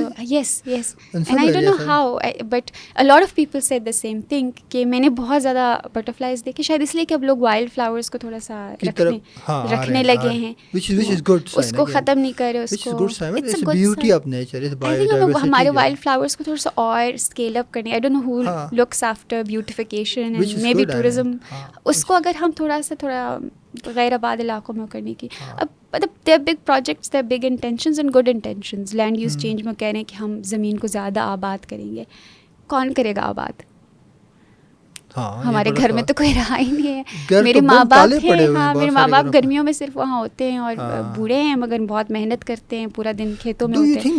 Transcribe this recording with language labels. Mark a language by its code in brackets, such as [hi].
[en] yes and I don't know how, but a lot of people said the same thing [ur] کہ میں نے بہت زیادہ بٹر فلائز دیکھے، شاید اس لیے کہ اب لوگ وائلڈ فلاورس کو تھوڑا سا رکھنے لگے ہیں، اس کو ختم نہیں کر رہے. اس کو ہمارے وائلڈ فلاورس کو تھوڑا سا اور اسکیل اپ کرنے. [en] I don't know who looks after beautification and maybe tourism, [ur] اس کو اگر ہم تھوڑا غیر آباد علاقوں میں کرنے کی. [en] اب مطلب they are big projects, they are big intentions and good intentions. [ur] Land use change میں کہہ رہے ہیں کہ ہم زمین کو زیادہ آباد کریں گے. کون کرے گا آباد؟ ہمارے گھر میں تو کوئی رہا ہی نہیں ہے. میرے ماں باپ ہیں، ہاں میرے ماں باپ گرمیوں میں صرف وہاں ہوتے ہیں اور بوڑھے ہیں مگر بہت محنت کرتے ہیں، پورا دن کھیتوں میں ہوتے ہیں.